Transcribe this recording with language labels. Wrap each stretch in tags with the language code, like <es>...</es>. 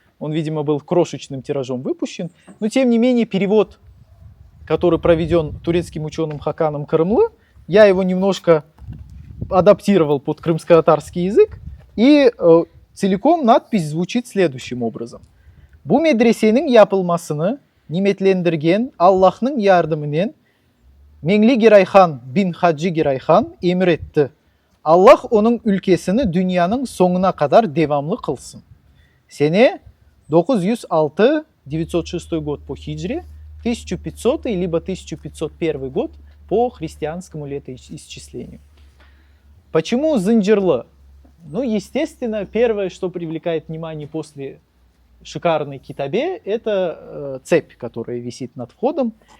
<ru>Он, видимо, был крошечным тиражом выпущен. Но, тем не менее, перевод, который проведен турецким ученым Хаканом Кырымлы, я его немножко адаптировал под крымско-татарский язык. И целиком надпись звучит следующим образом.</ru> <tr>Bu medresenin yapılmasını nimetlendirgen Allah'ın yardımıyla Mengli Girayhan bin Hacı Girayhan emretti. Allah onun ülkesini dünyanın sonuna kadar devamlı kılsın.</tr> <ru>Sene 906, 906 год по хиджре, 1500 либо 1501 год по христианскому летоисчислению. Почему Зынджырлы? Ну, естественно, первое, что привлекает внимание после шикарной китабе, это цепь, которая висит над входом.</ru>